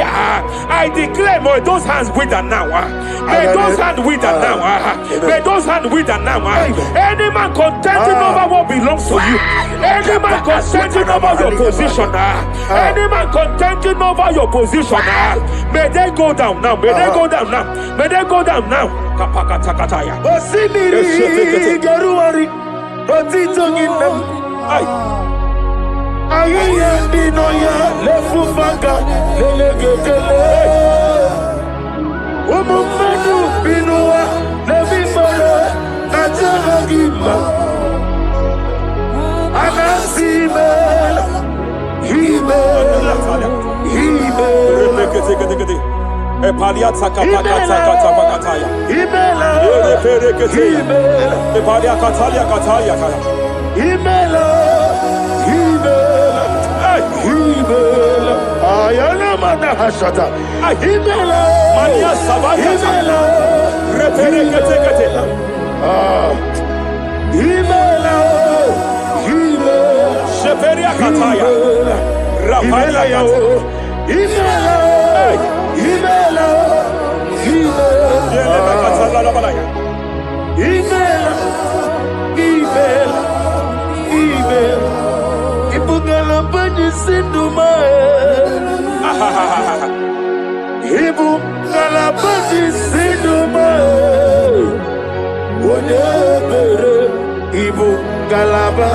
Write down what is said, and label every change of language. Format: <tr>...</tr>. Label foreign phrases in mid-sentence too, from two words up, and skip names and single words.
<en>I declare, may those hands wither now. May those hands wither now. May those hands wither now. Any man contending over what belongs to you. Any man contending over your position. Any man contending over your position. May they go down now. May they go down now. May they go down now. Kapakatakataya. Osimiri Garuari Otitonginem Ayaya Dinoya Lefufaka Lelegele Umumenu Binua Levimara Najaragima Anasimela Himela Epaliata Kapakatakataya. Himela Epalia Katalia Kataya. Himela Ayana Manahashata Himela Mania Savaya. Himela Reperekete. Himela Sheperia Kataya. Rapalia Kataya. Himela Ibugala Bani Sinduma Ibugala Bani Sinduma Whatever Ibugalaba</en>